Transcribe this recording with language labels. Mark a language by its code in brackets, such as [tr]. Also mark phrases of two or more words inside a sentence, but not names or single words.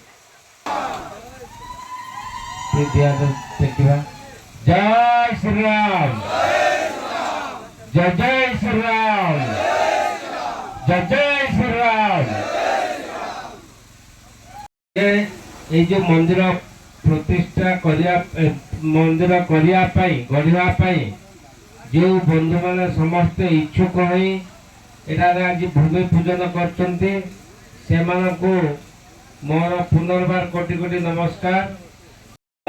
[hi] देखा जय श्री राम जय जय श्री राम जय जय श्री राम। ये जो मंदिर [or] ପ୍ରତିଷ୍ଠା କରିବା ମନ୍ଦିର କରିବା ପାଇଁ ଗଢ଼ିବା ପାଇଁ ଯେଉଁ ବନ୍ଧୁମାନେ ସମସ୍ତେ ଇଚ୍ଛୁକ ହୋଇ ଏଠାରେ ଆଜି ଭୂମି ପୂଜନ କରିଛନ୍ତି ସେମାନଙ୍କୁ ମୋର ପୁନର୍ବାର କୋଟି କୋଟି ନମସ୍କାର।